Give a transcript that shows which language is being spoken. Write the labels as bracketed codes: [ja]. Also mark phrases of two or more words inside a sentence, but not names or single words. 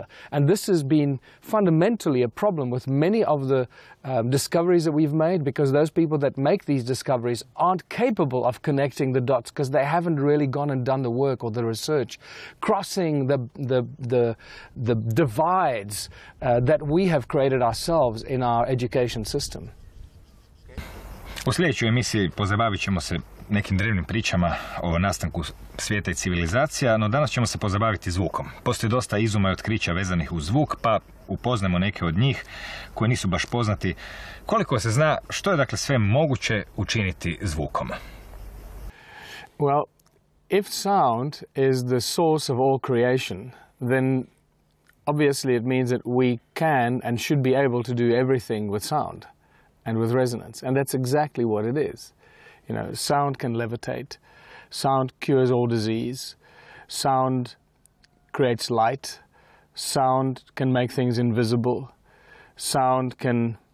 [en] And this has been fundamentally a problem with many of the discoveries that we've made, because those people that make these discoveries aren't capable of connecting the dots, because they haven't really gone and done the work or the research, crossing the divides that we have created ourselves in our education system. [hr] U sljedećoj emisiji pozabavit ćemo se nekim drevnim pričama o nastanku svijeta i civilizacija, no danas ćemo se pozabaviti zvukom. Postoji dosta izuma i otkrića vezanih uz zvuk, pa upoznamo neke od njih koji nisu baš poznati. Koliko se zna, što je dakle sve moguće učiniti zvukom? [en] Well, if sound is the source of all creation, then obviously it means that we can and should be able to do everything with sound and with resonance, and that's exactly what it is. You know, sound can levitate, sound cures all disease, sound creates light, sound can make things invisible, sound can